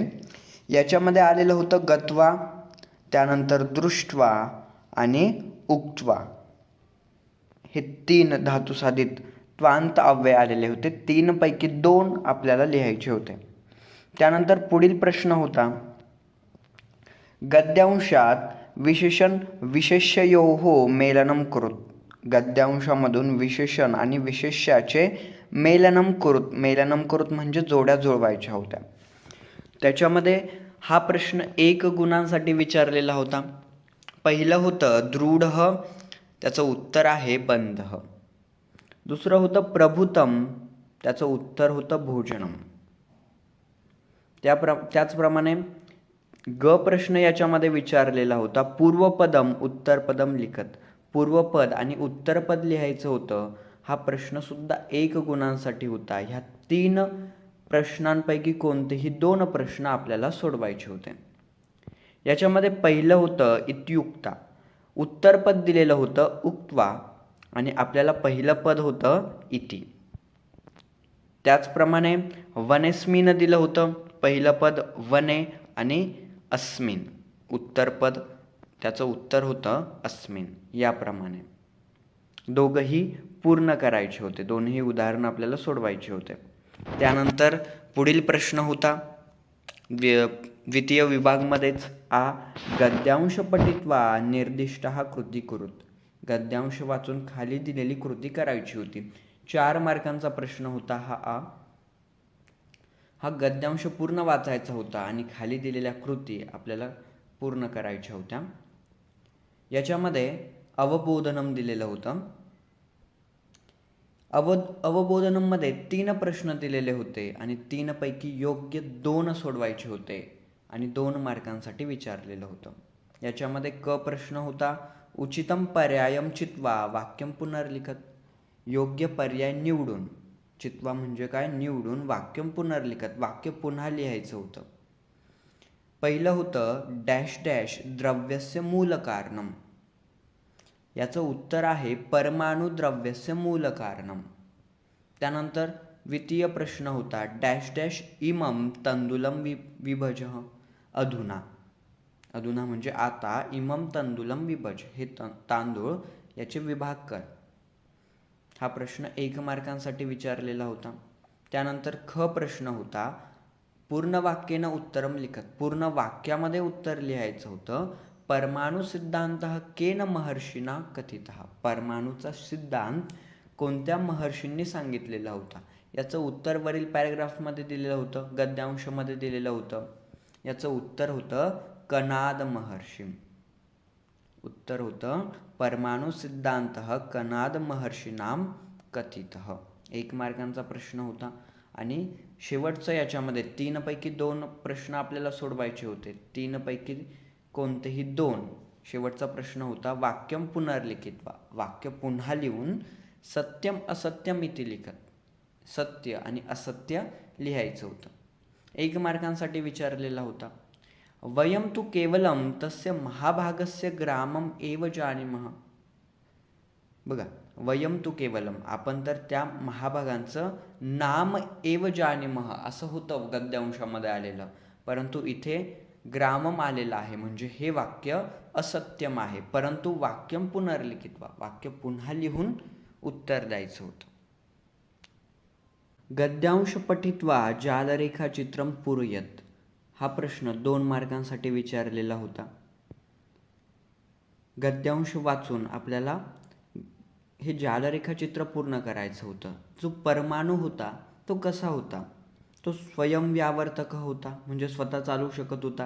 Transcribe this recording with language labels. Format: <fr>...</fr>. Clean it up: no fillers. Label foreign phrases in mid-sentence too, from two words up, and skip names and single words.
<mr>याच्यामध्ये आलेलं होतं गत्वा, त्यानंतर दृष्ट्वा आणि उक्त्वा. हे 3 धातुसाधित त्वांत अव्यय आलेले होते. 3 पैकी 2 आपल्याला लिहायचे होते. त्यानंतर पुढील प्रश्न होता गद्यांशात</mr> <sa>विशेषण विशेष्ययोः मेलनम कुरुत.</sa> <mr>गद्यांशामधून विशेषण आणि विशेष्याचे</mr> <sa>मेलनम कुरुत</sa> <mr>म्हणजे जोड्या जुळवायच्या होत्या. त्याच्यामध्ये हा प्रश्न 1 गुणांसाठी विचारलेला होता. पहिलं होतं दृढः, त्याचं उत्तर आहे बंधः. दुसरं होतं प्रभुतम, त्याचं उत्तर होतं भोजनम. त्याचप्रमाणे ग प्रश्न याच्यामध्ये विचारलेला होता</mr> <sa>पूर्वपदम उत्तरपदम लिखत.</sa> <mr>पूर्वपद आणि उत्तरपद लिहायचं होतं. हा प्रश्न सुद्धा 1 गुणांसाठी होता. ह्या 3 प्रश्नांपैकी कोणतेही 2 प्रश्न आपल्याला सोडवायचे होते. याच्यामध्ये पहिलं होतं इत्युक्ता. उत्तरपद दिलेलं होतं उक्त्वा आणि आपल्याला पहिलं पद होतं इति. त्याचप्रमाणे वनेस्मिन दिलं होतं. पहिलं पद वने आणि अस्मिन. उत्तरपद त्याचं उत्तर होतं अस्मिन. याप्रमाणे दोघंही पूर्ण करायचे होते. दोन्ही उदाहरणं आपल्याला सोडवायचे होते. त्यानंतर पुढील प्रश्न होता द्वितीय विभागमध्येच</mr> <sa>गद्यांश पठित्वा निर्दिष्टः कृती कुरुत.</sa> <mr>गद्यांश वाचून खाली दिलेली कृती करायची होती. 4 मार्कांचा प्रश्न होता हा गद्यांश पूर्ण वाचायचा होता आणि खाली दिलेल्या कृती आपल्याला पूर्ण करायच्या होत्या. याच्यामध्ये अवबोधनम दिलेलं होतं. अवबोधनममध्ये 3 प्रश्न दिलेले होते आणि 3 पैकी योग्य 2 सोडवायचे होते आणि 2 मार्कांसाठी विचारलेलं होतं. याच्यामध्ये क प्रश्न होता</mr> <sa>उचितम पर्यायम चित्वा वाक्यम पुनर्लिखत.</sa> <mr>योग्य पर्याय निवडून, चित्वा म्हणजे काय, निवडून</mr> <sa>वाक्यम पुनर्लिखत,</sa> <mr>वाक्य पुन्हा लिहायचं होतं. पहिलं होतं</mr> <en>dash dash</en> <sa>द्रव्यस्य मूल कारणम.</sa> <mr>याचं उत्तर आहे</mr> <sa>परमाणु द्रव्यस्य मूल कारणम.</sa> <mr>त्यानंतर द्वितीय प्रश्न होता</mr> <en>dash dash</en> <sa>इमम तंदुलम विभजः अधुना.</sa> <mr>अधुना म्हणजे आता,</mr> <sa>इमम तंदुलम विभज,</sa> <mr>हे तांदूळ याचे विभाग कर. हा प्रश्न 1 मार्कांसाठी विचारलेला होता. त्यानंतर ख प्रश्न होता</mr> <sa>पूर्ण वाक्येनं उत्तरम लिखत.</sa> <mr>पूर्ण वाक्यामध्ये उत्तर लिहायचं होतं.</mr> <sa>परमाणु सिद्धांत केन महर्षीना कथितः.</sa> <mr>परमाणूचा सिद्धांत कोणत्या महर्षींनी सांगितलेला होता. याचं उत्तर वरील पॅरेग्राफमध्ये दिलेलं होतं, गद्यांशमध्ये दिलेलं होतं. याचं उत्तर होतं कनाद महर्षी. उत्तर होतं</mr> <sa>परमाणु सिद्धांत कनाद महर्षीनाम कथितः.</sa> <mr>1 मार्कांचा प्रश्न होता. आणि शेवटचं याच्यामध्ये 3 पैकी 2 प्रश्न आपल्याला सोडवायचे होते. 3 पैकी कोणतेही 2. शेवटचा प्रश्न होता</mr> <sa>वाक्यम पुनर्लिखित,</sa> <mr>वाक्य पुन्हा लिहून</mr> <sa>सत्यम असत्यम इति लिखत.</sa> <mr>सत्य आणि असत्य लिहायचं होतं. 1 मार्कांसाठी विचारलेला होता.</mr> <sa>वयम तु केवलम तस्य महाभागस्य ग्रामम एव जानीमः. बघा, वयम तु केवलम,</sa> <mr>आपण तर त्या महाभागांचं</mr> <sa>नाम एव जानीमः</sa> <mr>असं होतं गद्यांशामध्ये आलेलं, परंतु इथे ग्रामम आलेलं आहे, म्हणजे हे वाक्य असत्यम आहे. परंतु</mr> <sa>वाक्यम पुनर्लिखित,</sa> <mr>वाक्य पुन्हा लिहून उत्तर द्यायचं होतं.</mr> <sa>गद्यांश पठित्वा जालरेखाचित्रम पूरयत.</sa> <mr>हा प्रश्न 2 मार्कांसाठी विचारलेला होता. गद्यांश वाचून आपल्याला हे जालरेखाचित्र पूर्ण करायचं होतं. जो परमाणू होता तो कसा होता, तो स्वयंव्यावर्तक होता, म्हणजे स्वतः चालू शकत होता.</mr>